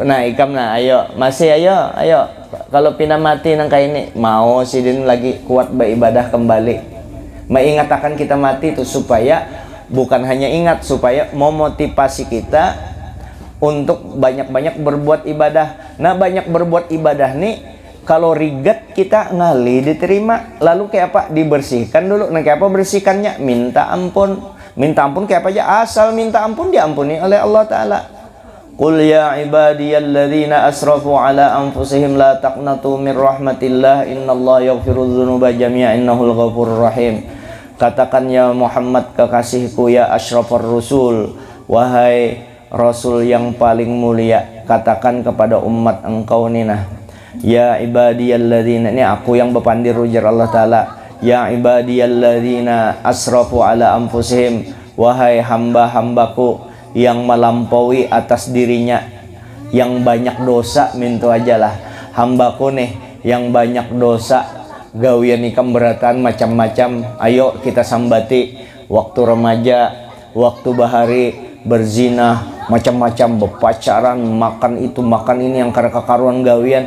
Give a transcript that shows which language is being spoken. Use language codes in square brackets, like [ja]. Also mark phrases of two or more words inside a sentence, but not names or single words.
[bjn] Nah ikam, nah ayo masih ayo kalau pina mati nang kayak ini, mau sidin lagi kuat beribadah kembali, mengingatkan kita mati itu, supaya bukan hanya ingat, supaya memotivasi kita untuk banyak-banyak berbuat ibadah. Nah banyak berbuat ibadah nih, kalau rigat kita ngali diterima. Lalu kayak apa? Dibersihkan dulu. Nah kayak apa bersihkannya? Minta ampun. Minta ampun kayak apa aja? Asal minta ampun diampuni oleh Allah Ta'ala. [ar] قل يا عبادي الذين أسرفوا على أنفسهم لا تقنطوا من رحمة الله إن الله يغفر الذنوب جميعا إنه الغفور الرحيم. [bjn] Katakan ya Muhammad kekasihku, [ar] يا أشرف الرسل, [bjn] wahai rasul yang paling mulia, katakan kepada umat engkau nina, [ar] يا عبادي الذين, [bjn] ini aku yang berpandir ujar Allah Ta'ala, [ar] يا عبادي الذين أسرفوا على [bjn] anfusihim, wahai hamba-hambaku yang melampaui atas dirinya, yang banyak dosa, mintu ajalah hambaku nih yang banyak dosa, gawian ikam beratan macam-macam, ayo kita sambati waktu remaja, waktu bahari, berzina, macam-macam, berpacaran, makan itu makan ini yang karena kekaruan gawian.